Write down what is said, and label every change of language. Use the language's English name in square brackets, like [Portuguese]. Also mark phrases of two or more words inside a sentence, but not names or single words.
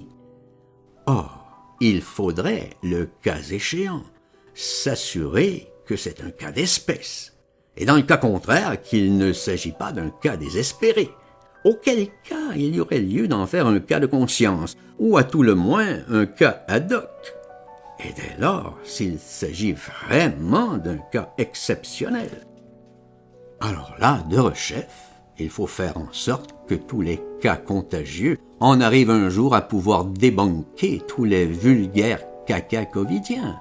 [French] Or, il faudrait, le cas échéant, s'assurer que c'est un cas d'espèce, et dans le cas contraire, qu'il ne s'agit pas d'un cas désespéré, auquel cas il y aurait lieu d'en faire un cas de conscience, ou à tout le moins un cas [Latin] ad hoc. [French] Et dès lors, s'il s'agit vraiment d'un cas exceptionnel, alors là, de rechef, il faut faire en sorte que tous les cas contagieux en arrivent un jour à pouvoir débunker tous les vulgaires caca covidiens.